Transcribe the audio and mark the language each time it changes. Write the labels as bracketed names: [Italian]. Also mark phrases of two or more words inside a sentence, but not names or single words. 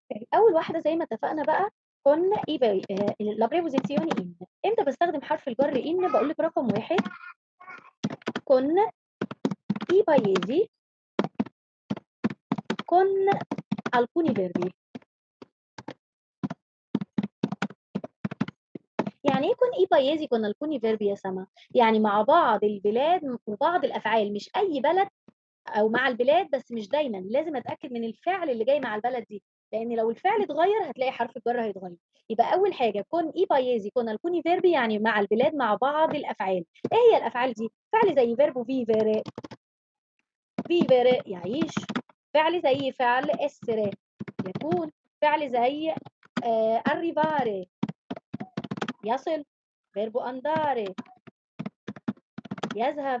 [Arabic] اول واحده زي ما اتفقنا بقى كنا ايه بقى [Italian] la preposizione in. [Arabic] امتى بستخدم حرف الجر ان؟ بقول لك رقم واحد [Italian] con i paesi con alcuni verbi. [Arabic] يعني ايه [Italian] con i paesi con alcuni verbi [Arabic] يا سما؟ يعني مع بعض البلاد وبعض الافعال، مش اي بلد، او مع البلاد بس مش دايما لازم اتاكد من الفعل اللي جاي مع البلد دي، لان لو الفعل اتغير هتلاقي حرف الجر هيتغير. يبقى اول حاجه [Italian] con i paesi con alcuni verbi, [Arabic] يعني مع البلاد مع بعض الافعال. ايه هي الافعال دي؟ فعل زي [Italian] verbo vivere, vivere [Arabic] يعيش. فعل زي فعل essere يكون. فعل زي arrivare يصل. [Italian] verbo andare [Arabic] يذهب.